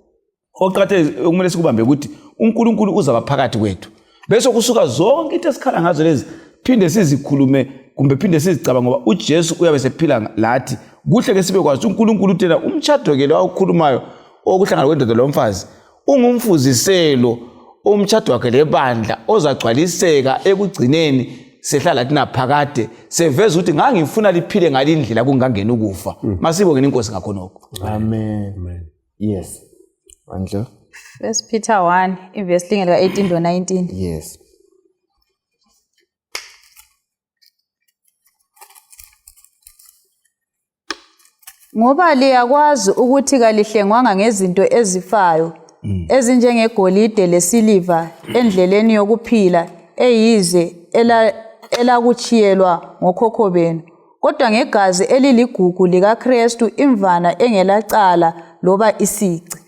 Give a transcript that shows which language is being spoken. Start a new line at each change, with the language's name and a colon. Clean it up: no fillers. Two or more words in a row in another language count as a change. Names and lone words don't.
North Ndebele: oqathe okumele sikubambe ukuthi uNkulunkulu uzaba phakathi kwethu bese kusuka zonke into esikhala ngazo lezi phinde sizikhulume kumbe phinde sizicaba ngoba uJesu uyabe sephila lathi kuhle ke sibe kwazi uNkulunkulu uthena umtshado ke lo awukhulumayo okuhlangana kwendoda lomfazi ungumfuziselo umtshado wakhe lebandla ozagcwaliseka ekugcineni sehlala lathi naphakade seveza ukuthi ngangifuna liphile ngalindlela kungangena ukufa masibongena inkosi ngakhonoko
English: amen yes Andlo 1 Peter 1 verse lingela 18 to 19 yes
North Ndebele: ngoba liyakwazi ukuthi kalihlengwanga ngezinto ezifayo ezinjengegolide lesiliva endleleni yokuphila eyize elakuchiyelwa ngokhokho benu kodwa ngegazi eliligugu likaKristu imvana engelacala loba isici